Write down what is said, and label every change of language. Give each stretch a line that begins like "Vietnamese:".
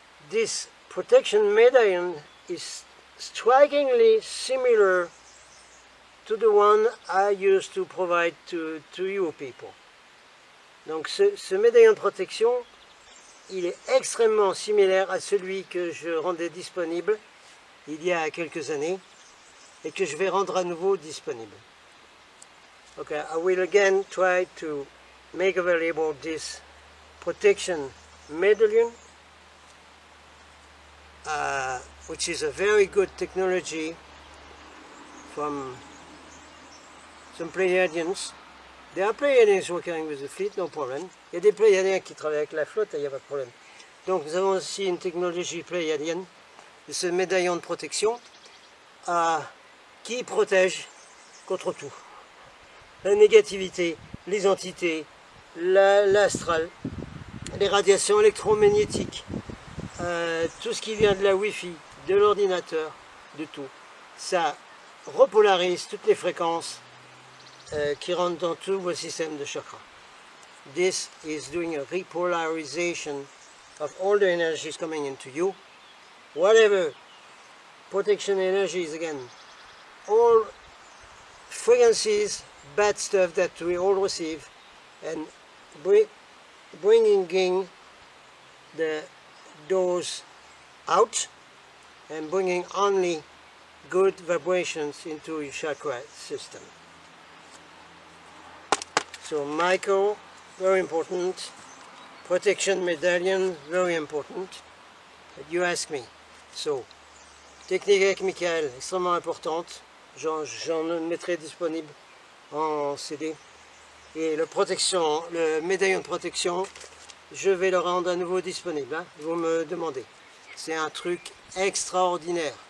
English: This protection medallion is strikingly similar to the one I used to provide to you people.
French: Donc ce médaillon de protection, il est extrêmement similaire à celui que je rendais disponible il y a quelques années et que je vais rendre à nouveau disponible.
English: Okay, I will again try to make available this protection medallion, which is a very good technology from some Pleiadians. There are Pleiadians working with the fleet, no problem.
French: Il y a des Pleiadiens qui travaillent avec la flotte, il n'y a pas de problème. Donc nous avons aussi une technologie Pleiadienne, de ce médaillon de protection, qui protège contre tout. La négativité, les entités, l'astral, les radiations électromagnétiques, tout ce qui vient de la Wi-Fi, de l'ordinateur, de tout. Ça repolarise toutes les fréquences qui rentrent dans tous vos systèmes de chakras.
English: this is doing a repolarization of all the energies coming into you. Whatever protection energies, again, all frequencies, bad stuff that we all receive, and bringing those out and bringing only good vibrations into your chakra system. So Michael, very important. Protection medallion, very important. But you ask me.
French: So, technique avec Michael, extrêmement importante. J'en mettrai disponible en CD. Et le médaillon de protection, je vais le rendre à nouveau disponible. Hein, vous me demandez. C'est un truc extraordinaire.